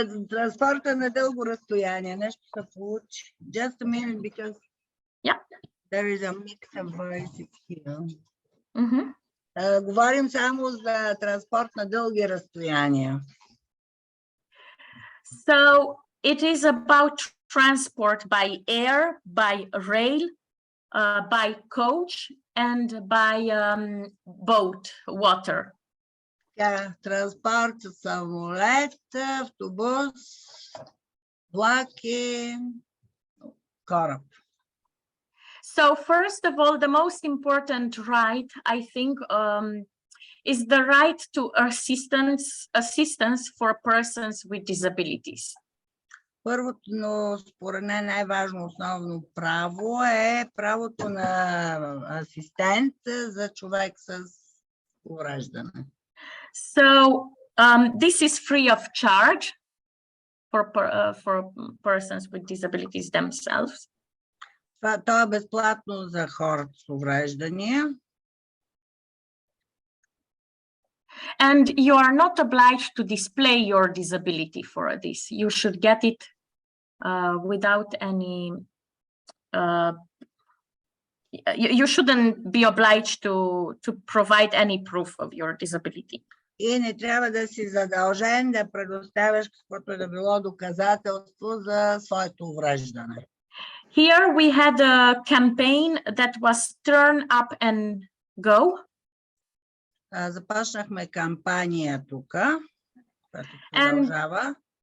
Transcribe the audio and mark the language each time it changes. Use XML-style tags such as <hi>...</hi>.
<bg>Транспорта на дълго разстояние. Нещо се получи.</bg> <en>Just a minute, because there is a mix of voices here.</en> <bg>Говорим само за транспорт на дълги разстояния.</bg> <en>So it is about transport by air, by rail, by coach, and by boat, water.</en> <bg>Транспорт с самолет, автобус, влак и кораб.</bg> <en>So first of all, the most important right, I think, is the right to assistance for persons with disabilities.</en> <bg>Първото, но според мен най-важно основно право е правото на асистент за човек с увреждане.</bg> <en>So this is free of charge for persons with disabilities themselves.</en> <bg>Това е безплатно за хората с увреждания.</bg> <en>And you are not obliged to display your disability for this. You should get it without any, you shouldn't be obliged to provide any proof of your disability.</en> <bg>И не трябва да си задължен да предоставяш каквото е да било доказателство за своето увреждане.</bg> <en>Here we had a campaign that was Turn Up and Go.</en> <bg>Започнахме кампания тук, която продължава.</bg>